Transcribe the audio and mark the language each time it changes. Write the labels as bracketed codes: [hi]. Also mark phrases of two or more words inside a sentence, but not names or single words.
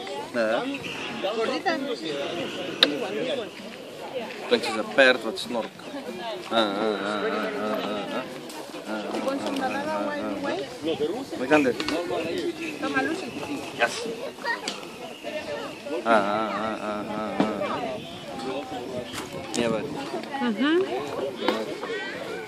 [es] Gordita. [nl] Klinkt als een paard wat snorkt. [es] Muy grande. Toma, Lucy. [en] Yes. Yeah, but.